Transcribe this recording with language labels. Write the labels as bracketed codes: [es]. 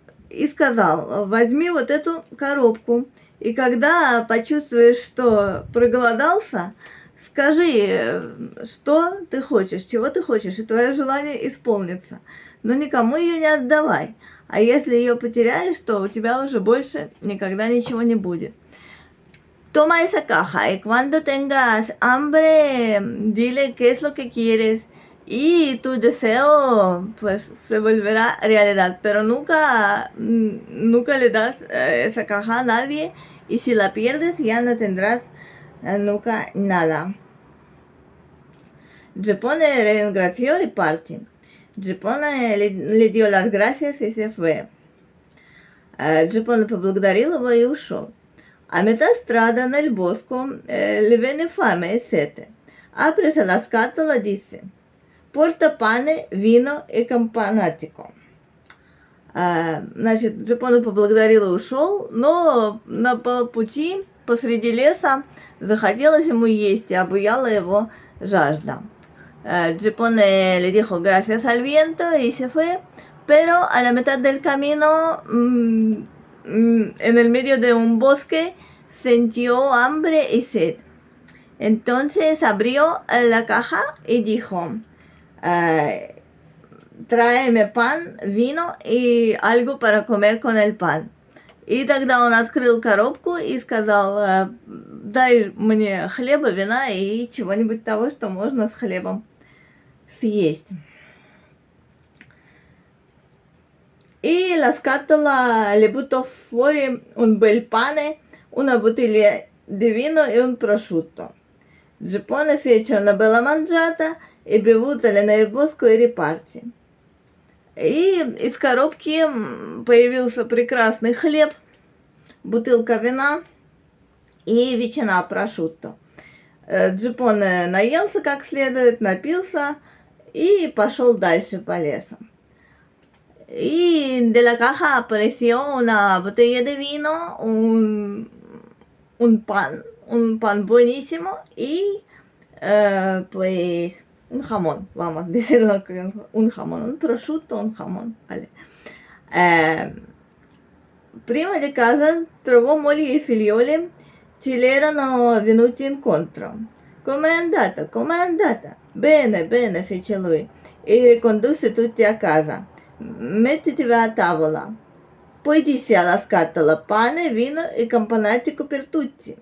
[ru] И сказал, возьми вот эту коробку, и когда почувствуешь, что проголодался, скажи, что ты хочешь, чего ты хочешь, и твое желание исполнится. Но никому ее не отдавай. А если ее потеряешь, то у тебя уже больше никогда ничего не будет. [es] Toma esa caja y cuando tengas hambre, dile qué es lo que quieres y tu deseo pues se volverá realidad. Pero nunca le das esa caja a nadie y si la pierdes ya no tendrás nunca nada. Gippone [it] ringraziò [es] y partió. Gippone le dio las gracias y se fue. [ru] Gippone поблагодарил его и ушел. [it] A metà strada nel bosco le venne fame e sete. Aprese la scatola e disse, porta pane, vino [ru] и [it] campanatico. [ru] Значит, Gippone поблагодарил и ушел, но на полпути посреди леса захотелось ему есть и обуяла его жажда. [es] Gippone le dijo gracias al viento y se fue, pero a la mitad del camino, en el medio de un bosque, sintió hambre y sed. Entonces abrió la caja y dijo, tráeme pan, vino y algo para comer con el pan. [ru] И тогда он открыл коробку и сказал, дай мне хлеба, вина и чего-нибудь того, что можно с хлебом съесть. [it] E la scatola le buttò fuori un bel pane, una bottiglia di vino e un prosciutto. Gippone fece una bella mangiata e bevutale nel bosco [ru] и [it] riparti. [ru] И из коробки появился прекрасный хлеб, бутылка вина и ветчина прошутто. Джипон наелся как следует, напился [es] y [ru] пошел дальше по лесу. [es] Y de la caja apareció una botella de vino, un pan buenísimo y pues un jamón, vamos a decirlo, un jamón, un prosciutto, un jamón, vale. [it] Prima di casa trovò moglie e figlioli, ce l'erano venuti incontro. Com'è andata? Com'è andata? Bene, bene, fece lui, e ricondusse tutti a casa. Mettetevi a tavola. Poi disse alla scatola pane, vino e campanatico per tutti.